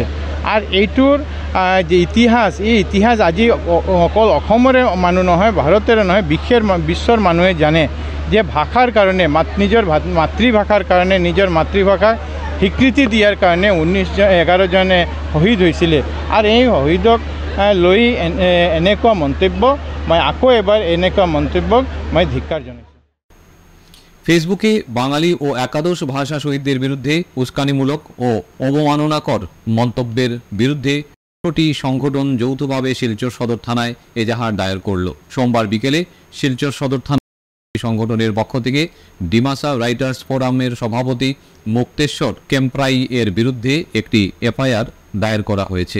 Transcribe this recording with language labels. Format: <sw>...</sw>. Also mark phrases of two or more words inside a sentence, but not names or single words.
<as>আর এইটোৰ যে ইতিহাস, এই ইতিহাস আজি অকল অসমৰে মানুহ নহয়, ভাৰতৰে নহয়, বিশ্বৰ মানুহে জানে যে ভাষাৰ কাৰণে নিজৰ মাতৃভাষাৰ কাৰণে নিজৰ মাতৃভাষাক স্বীকৃতি দিয়াৰ কাৰণে 11জনে শহীদ হৈছিলে। আৰু এই শহীদক লৈ এনেকুৱা মন্তব্য মই আকৌ এবাৰ এনেকুৱা মন্তব্যক মই ধিক্কাৰ জনাইছোঁ।</as> <bn>ফেসবুকে বাঙালি ও একাদশ ভাষা শহীদদের বিরুদ্ধে উস্কানিমূলক ও অবমাননাকর মন্তব্যের বিরুদ্ধে ১৬টি সংগঠন যৌথভাবে শিলচর সদর থানায় এজাহার দায়ের করল। সোমবার বিকেলে শিলচর সদর থানা সংগঠনের পক্ষ থেকে ডিমাসা রাইটার্স ফোরামের সভাপতি মুক্তেশ্বর কেম্প্রাই এর বিরুদ্ধে একটি এফআইআর দায়ের করা হয়েছে।</bn>